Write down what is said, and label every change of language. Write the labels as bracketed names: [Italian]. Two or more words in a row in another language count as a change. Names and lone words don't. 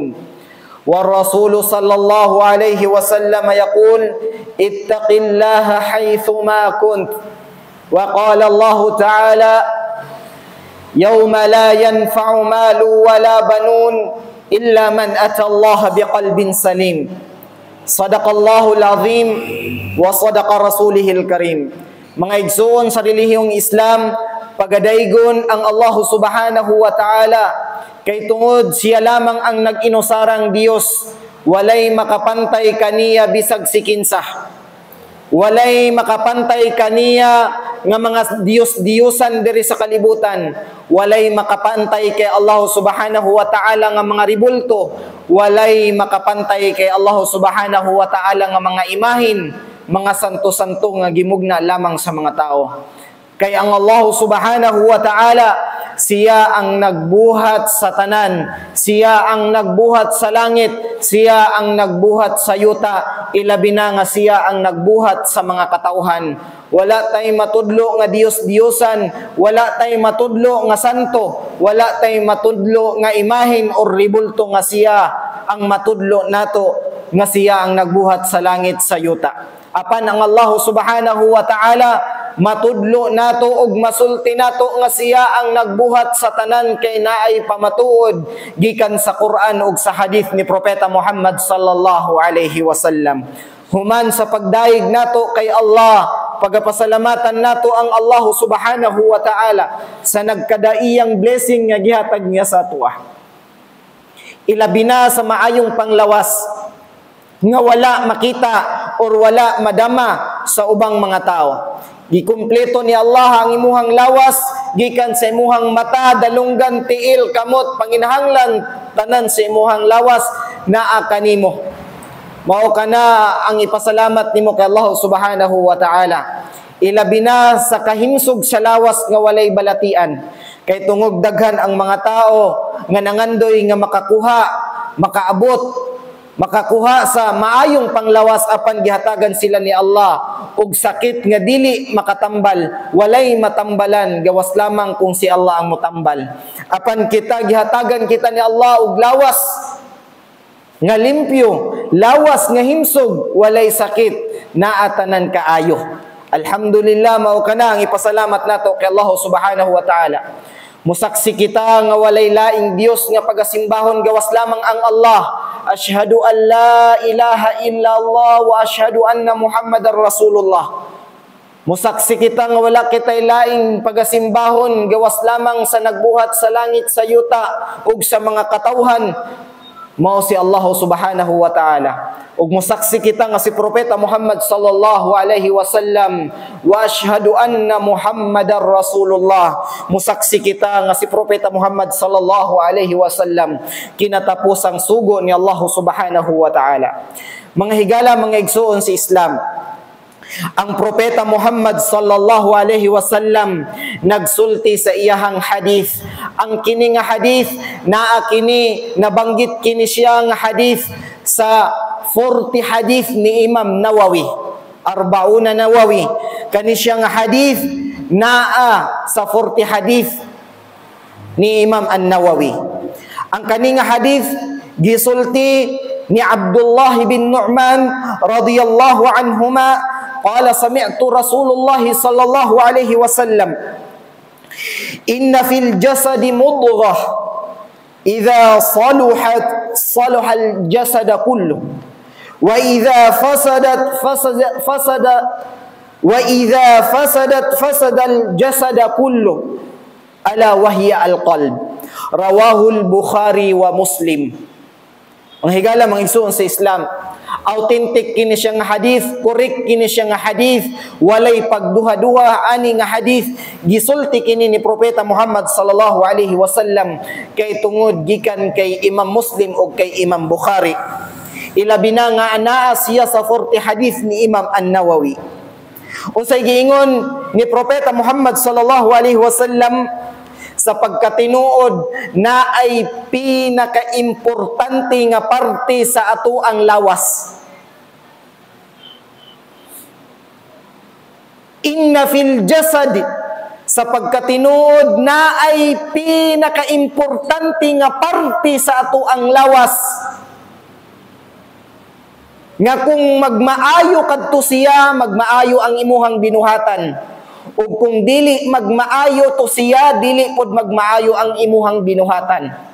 [Arabic] والرسول صلى الله عليه وسلم يقول: اتق الله حيثما كنت. وقال الله تعالى: يوم لا ينفع مال ولا بنون إلا من أتى الله بقلب سليم. صدق الله العظيم وصدق رسوله الكريم. [Cebuano] Mga igsoon sa relihiyong Islam, pagadaygon ang Allah [Arabic] سبحانه وتعالى, [Cebuano] kay tungod siya lamang ang nag-inusarang Diyos, walay makapantay kaniya bisag sikinsah. Walay makapantay kaniya nga mga Diyos-Diyosan diri sa kalibutan. Walay makapantay kay Allah [Arabic] سبحانه وتعالى [Cebuano] nga mga ribulto. Walay makapantay kay Allah [Arabic] سبحانه وتعالى [Cebuano] nga mga imahin, mga santo-santo nga gimugna lamang sa mga tao. Kaya ang Allah [Arabic] سبحانه وتعالى, [Cebuano] siya ang nagbuhat sa tanan, siya ang nagbuhat sa langit, siya ang nagbuhat sa yuta, ilabi na nga siya ang nagbuhat sa mga katauhan. Wala tay matudlo nga Diyos-Diyosan, wala tay matudlo nga santo, wala tay matudlo nga imahin o ribulto nga siya ang matudlo nato nga siya ang nagbuhat sa langit sa yuta. Apan ang Allah [Arabic] سبحانه وتعالى [Cebuano] matudlo nato og masulti nato nga siya ang nagbuhat sa tanan kay naay pamatuod gikan sa Quran ug sa hadith ni Propeta Muhammad [Arabic] صلى الله عليه وسلم. [Cebuano] Human sa pagdaig nato kay Allah, pagapasalamatan nato ang Allah [Arabic] سبحانه وتعالى [Cebuano] sa nagkadaiyang blessing nga gihatag niya sa atuah. Ilabi na sa maayong panglawas nga wala makita or wala madama sa ubang mga tao. Gikumpleto ni Allah ang imuhang lawas, gikan sa imuhang mata, dalunggan, tiil, kamot, panginahanglan, tanan sa imuhang lawas, naa kanimo. Mao kana ang ipasalamat nimo kay Allah [Arabic] سبحانه وتعالى. [Cebuano] Ilabi na sa kahimsog sa lawas nga walay balatian. Kay tungog daghan ang mga tao nga nangandoy nga makakuha, makaabot, makakuha sa maayong panglawas apan gihatagan sila ni Allah og sakit nga dili makatambal, walay matambalan, gawas lamang kung si Allah ang motambal. Apan kita gihatagan kita ni Allah og lawas nga limpyo, lawas nga himsog, walay sakit, naatanan kaayo. Alhamdulillah, mao kana ang ipasalamat nato kay Allah [Arabic] سبحانه وتعالى. [Cebuano] Musaksi kita nga walay laing Dios nga pagasimbahon gawas lamang ang Allah. [Arabic] أشهد أن لا إله إلا الله وأشهد أن محمدا رسول الله. [Cebuano] Musaksi kita nga wala kitay laing pagasimbahon gawas lamang sa nagbuhat sa langit, sa yuta ug sa mga katawhan, mao si Allah [Arabic] سبحانه وتعالى. [Cebuano] Ug musaksi kita nga si Propeta Muhammad [Arabic] صلى الله عليه وسلم وأشهد أن محمدا رسول الله. [Cebuano] Musaksi kita nga si Propeta Muhammad [Arabic] صلى الله عليه وسلم [Cebuano] kinatapusang sugo ni Allah [Arabic] سبحانه وتعالى. [Cebuano] Mga higala, mga igsoon si Islam, ang Propeta Muhammad [Arabic] صلى الله عليه وسلم [Cebuano] nagsulti sa iyahang hadith. Ang kini nga hadith naa kini nabanggit kini siya nga hadith sa 40 hadith ni Imam Nawawi, 40 Nawawi. Kani siya nga hadith naa sa 40 hadith ni Imam An-Nawawi. Ang kaning hadith gisulti ni Abdullah bin Nu'man [Arabic] رضي الله عنهما قال سمعت رسول الله صلى الله عليه وسلم إن في الجسد مضغة إذا صلحت صلح الجسد كله وإذا فسدت فسد الجسد كله ألا وهي القلب. رواه البخاري ومسلم. [Cebuano] Ang higala mga igsoon sa Islam, authentic kini siya nga hadith, correct kini siya nga hadith, walay pagduha-duha ani nga hadith, gisulti kini ni Propeta Muhammad [Arabic] صلى الله عليه وسلم [Cebuano] kay tungod gikan kay Imam Muslim o kay Imam Bukhari. Ilabi na nga anaa siya sa 40 hadith ni Imam An-Nawawi. Unsay giingon ni Propeta Muhammad [Arabic] صلى الله عليه وسلم [Cebuano] sa pagkatinuod na ay pinaka-importante nga parte sa ato ang lawas. [Arabic] إن في الجسد, [Cebuano] sa pagkatinuod na ay pinaka-importante nga parte sa ato ang lawas. Nga kung magmaayo kadto siya, magmaayo ang imuhang binuhatan. O kung dili magmaayo to siya, dili pod magmaayo ang imuhang binuhatan.